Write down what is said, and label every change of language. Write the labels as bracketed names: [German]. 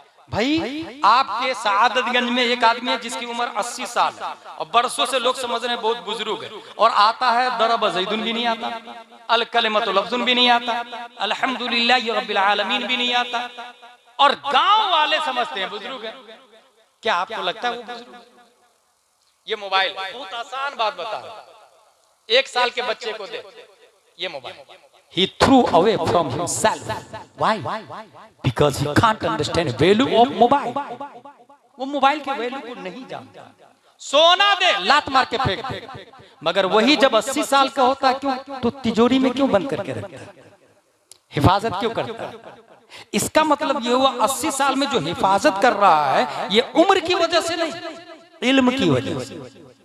[Hindi] भाई आपके सआदतगंज में एक आदमी है जिसकी उम्र 80 साल और बरसों से लोग समझ रहे हैं बहुत बुजुर्ग है, और आता है [Arabic] दरब ज़ैदुन [Hindi] भी नहीं आता, [Arabic] अल कलिमतु लफ्ज़ुन [Hindi] भी नहीं आता, [Arabic] अल्हम्दुलिल्लाहि रब्बिल आलमीन [Hindi] भी नहीं आता, और गांव वाले समझते हैं बुजुर्ग है। क्या आपको लगता है वो बुजुर्ग? ये मोबाइल बहुत आसान बात बता रहा हूं, 1 साल के बच्चे को दे ये mobile, [English] he threw away from himself. Why? Because he can't understand value of mobile. [Hindi] वो मोबाइल के वैल्यू को नहीं जानता। सोना दे, लात मार के फेंक दे। मगर वही जब 80 साल का होता है, क्यों तो तिजोरी में क्यों बंद करके रखता है, हिफाजत क्यों करता है? इसका मतलब ये हुआ 80 साल में जो हिफाजत कर रहा है ये उम्र की वजह से नहीं, इल्म की वजह से।